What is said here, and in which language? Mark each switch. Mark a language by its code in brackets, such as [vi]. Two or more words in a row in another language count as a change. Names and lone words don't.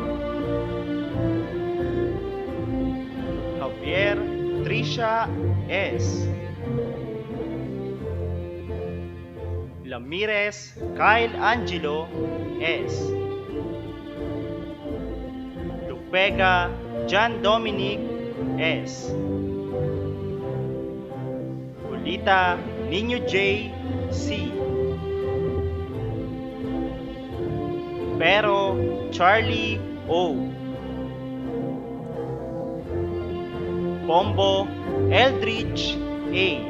[tl] Javier Trisha S. Lamirez Kyle Angelo S. Lupega John Dominic S. Julita Niño J. C. Pero Charlie O. Pombo Eldridge A.